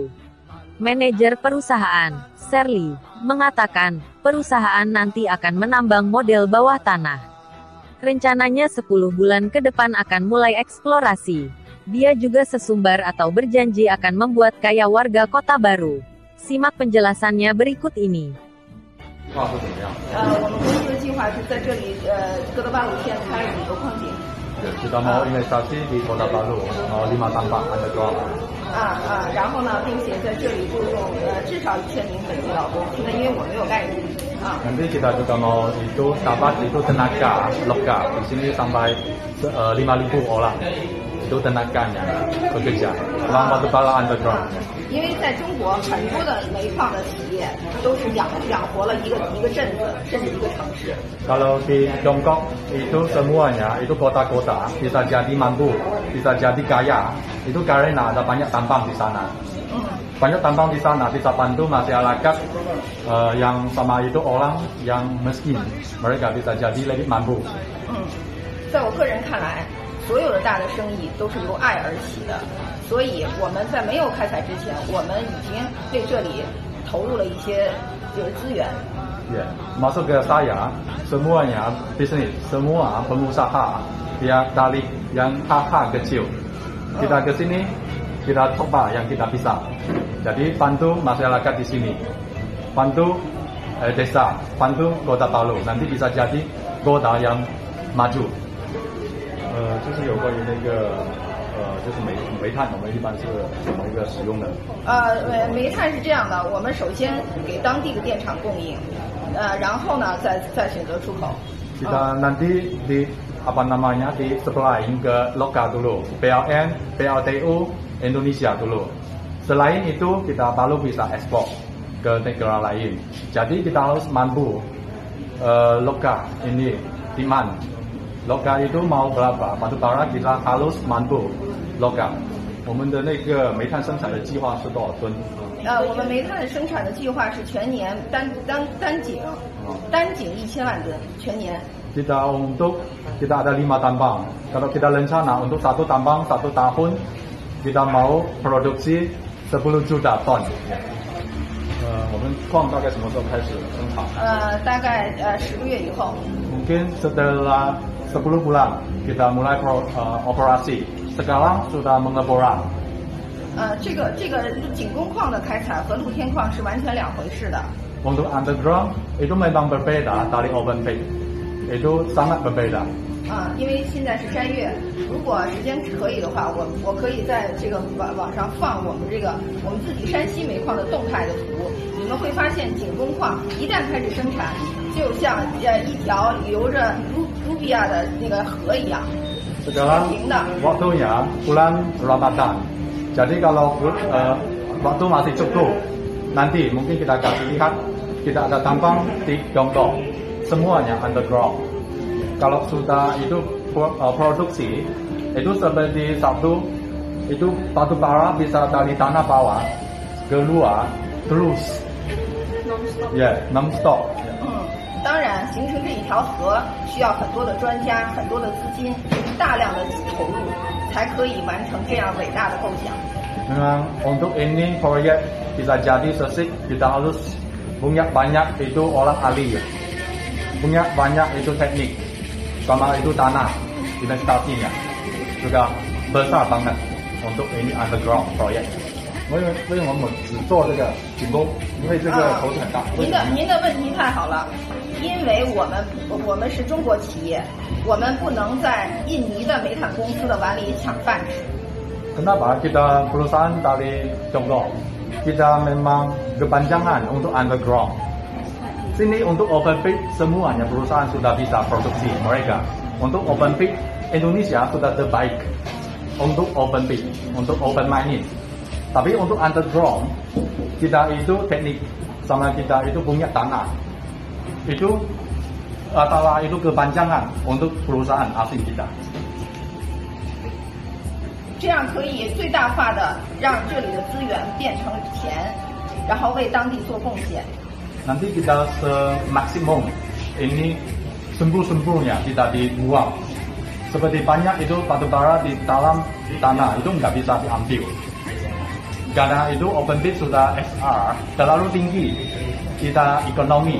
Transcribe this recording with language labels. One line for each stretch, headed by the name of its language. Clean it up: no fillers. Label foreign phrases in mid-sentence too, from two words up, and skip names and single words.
Indonesian: Manajer perusahaan, Sherly, mengatakan, perusahaan nanti akan menambang model bawah tanah. Rencananya 10 bulan ke depan akan mulai eksplorasi. Dia juga sesumbar atau berjanji akan membuat kaya warga Kota Baru. Simak penjelasannya berikut ini.
Chinese: 我们公司的计划是在这里哥德巴鲁县开5个矿井。
Indonesian: Kita mau investasi di Kota Baru, mau 5 tambang underground.
Chinese: 然后呢，并且在这里雇佣至少1000名本地劳工，现在因为我没有概念
Indonesian: Nanti kita juga mau itu dapat itu tenaga lokal di sini sampai 5.000 orang. Itu tenaganya bekerja, batu bara underground.
Chinese: 因为在中国很多的煤矿的企业都是养活了一个镇子甚至一个城市。
Indonesian: Kalau di Tiongkok itu semuanya itu kota-kota bisa jadi mampu, bisa jadi kaya. Itu karena ada banyak tambang di sana. Banyak tambang di sana bisa bantu masyarakat yang sama itu orang yang miskin. Mereka bisa jadi lebih mampu.
Chinese: 在我个人看来，所有的大的生意都是由爱而起的，所以我们在没有开采之前，我们已经对这里投入了一些资源。
Indonesian: Masuk ke saya, semuanya bisnis, semua pengusaha yang dari yang hal-hal kecil. Kita ke sini, kita coba yang kita bisa. Jadi bantu masyarakat di sini, bantu desa, bantu Kota Baru, nanti bisa jadi kota yang maju.
Chinese: 就是有关于那个就是煤炭，我们一般是怎么一个使用的？煤炭是这样的，我们首先给当地的电厂供应，然后呢再选择出口。
Indonesian: Kita nanti di apa namanya di supply ke lokal dulu, PLN, PLTU Indonesia dulu. Selain itu kita baru bisa ekspor ke negara lain. Jadi kita harus mampu lokal ini demand. Lokal itu mau berapa? Batu bara kita harus mampu lokal.
Chinese: 我们的那个煤炭生产的计划是多少吨？我们煤炭的生产的计划是全年单井1000万吨，全年。
Indonesian: Kita ada 5 tambang. Kalau kita rencana untuk 1 tambang 1 tahun, kita mau produksi 10 juta ton.
Chinese: 我们矿大概什么时候开始生产？大概10个月以后。
Indonesian: Mungkin setelah 10 bulan kita mulai operasi. Sekarang sudah mengeboran.
Chinese: 这个井工矿的开采和露天矿是完全2回事的。
Indonesian: Untuk underground itu memang berbeda dari
English: open pit.
Indonesian: Itu sangat berbeda.
Chinese: 因为现在是3月，如果时间可以的话，我可以在这个网上放我们自己山西煤矿的动态的图，你们会发现井工矿一旦开始生产，就像一条流着卢比亚的那个河一样。
Indonesian: Sekarang waktunya bulan Ramadan. Jadi kalau waktu masih cukup, nanti mungkin kita kasih lihat kita ada tambang di Tiongkok, semuanya underground. Kalau sudah itu produksi, itu seperti satu itu batu bara bisa dari tanah bawah keluar terus, non-stop.
Chinese: 当然，形成这一条河需要很多的专家、很多的资金、大量的投入，才可以完成这样伟大的构想。
Indonesian: Memang untuk ini proyek bisa jadi sukses, kita harus punya banyak itu orang ahli, punya banyak itu teknik, sama itu tanah, investasinya juga besar banget untuk ini underground proyek.
Chinese: 为什么我们只做这个井工？因为这个投资很大。您的问题太好了，因为我们是中国企业，我们不能在印尼的煤炭公司的碗里抢饭吃。
Indonesian: Kenapa kita perusahaan dari Tiongkok? Kita memang kepanjangan untuk underground. Sini untuk
English: open pit
Indonesian: semuanya perusahaan sudah bisa produksi mereka. Untuk
English: open pit
Indonesian: Indonesia sudah terbaik untuk
English: open pit,
Indonesian: untuk
English: open mining.
Indonesian: Tapi untuk underground kita itu teknik sama kita itu punya tanah. itu adalah itu kepanjangan untuk perusahaan asing kita.
Chinese: 这样可以最大化的让这里的资源变成钱，然后为当地做贡献。
Indonesian: Nanti kita semaksimum ini sempur-sempurnya kita dibuang. Seperti banyak itu batu bara di dalam tanah itu nggak bisa diambil. Karena itu
English: open pit
Indonesian: sudah XR terlalu tinggi kita ekonomi.